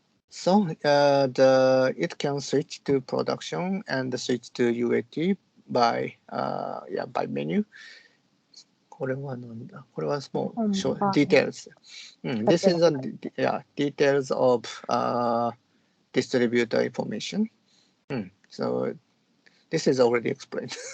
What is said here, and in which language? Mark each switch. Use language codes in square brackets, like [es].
[en] So it can switch to production and switch to UAT by menu. [ja] これはなんだ？これはもうdetails. [en] This is the details of distributor information. So this is already explained.